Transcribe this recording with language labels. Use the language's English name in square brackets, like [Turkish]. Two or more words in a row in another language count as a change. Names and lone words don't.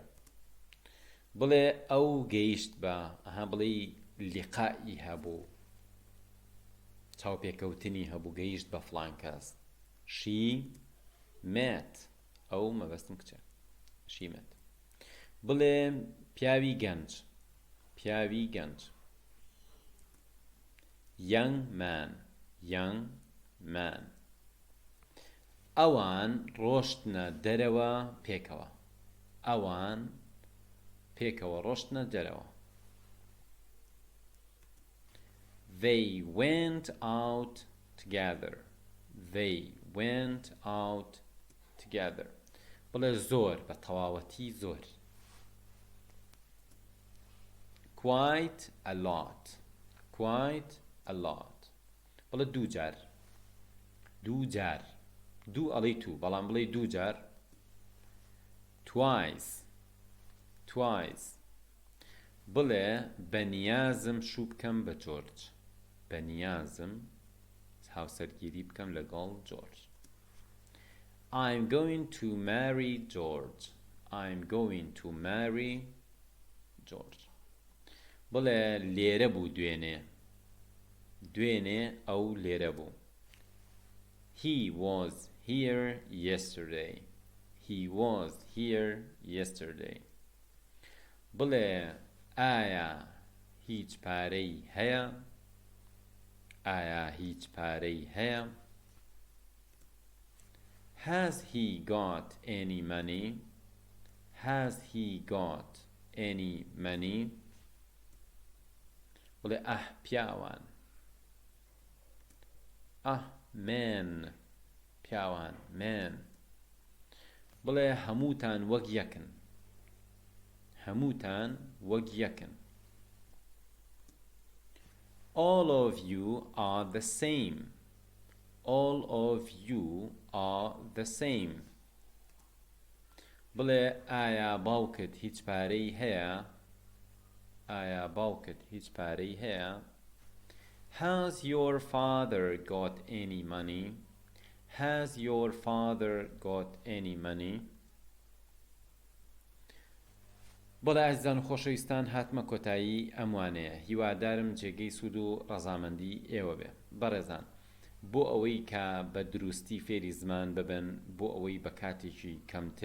[Central Kurdish] بڵێ ئەو گەیشت بە بڵێ لیقائی هەبوو چاوپێکەوتنی هەبوو گەیشت بە فڵان کەس. [English] she met [Central Kurdish] ئەو مەبەستم کچە [English] she met. [Central Kurdish] بڵێ پیاوی گەنج [English] young man [Central Kurdish] ئەوان ڕۆشتنە دەرەوە پێکەوە ڕۆشتنە دەرەوە. [English] They went out together. [Central Kurdish] بڵێ زۆر بە تەواوەتی زۆر. [English] quite a lot [Central Kurdish] بڵێ دوو جار دوو ئەڵێ تو بەڵام بڵێ دوو جار. twice بڵێ بەنیازم شوو بکەم بە جۆرج بەنیازم هاوسەرگیری بکەم لەگەڵ جۆرج. [English] I'm going to marry George. [Central Kurdish] بڵێ لێرە بوو دوێنێ ئەو لێرە بوو. [English] He was here yesterday. [Central Kurdish] بڵێ ئایا هیچ پارەی هەیە؟ [English] Has he got any money? [Central Kurdish] بڵێ پیاوان men بڵێ هەمووتان وەک یەکن. [English] All of you are the same. [Central Kurdish] بڵێ ئایا باوکت هیچ پارەی هەیە؟ [English] Has your father got any money? Has your father got any money? [Central Kurdish] بەڵێ ئازیزان و خۆشەویستان هاتمە کۆتایی ئەموانەیە هیوادارم جێگەی سوود و ڕەزامەندی ئێوە بێ بەڕێزان بۆ ئەوەی کە بە دروستی فێری زمان ببن بۆ ئەوەی بە کاتێکی کەمتر